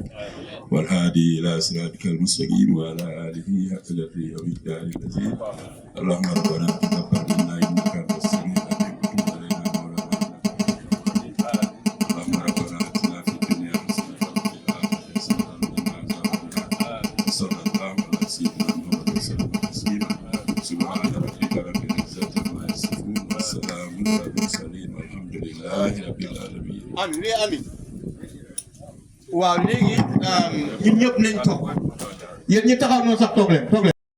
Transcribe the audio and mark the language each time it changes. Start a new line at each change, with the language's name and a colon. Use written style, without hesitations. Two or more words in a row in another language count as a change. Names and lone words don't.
Arabic: والهادي إلى صراطك المستقيم وعلى آله حق قدره ومقداره العظيم اللهم ربنا تقبل منا إنك أنت السميع العليم وتب علينا مولانا اللهم ربنا آتنا في الدنيا حسنة وفي الآخرة حسنة وقنا عذاب النار صلى الله على سيدنا محمد وسلم تسليما سبحان ربك رب العزة عما يصفون والسلام على المرسلين والحمد لله رب العالمين. Amin.
Wolof: Waaw léegi ñun ñëpp nañ toog yéen ñi taxaw noonu sax toog leen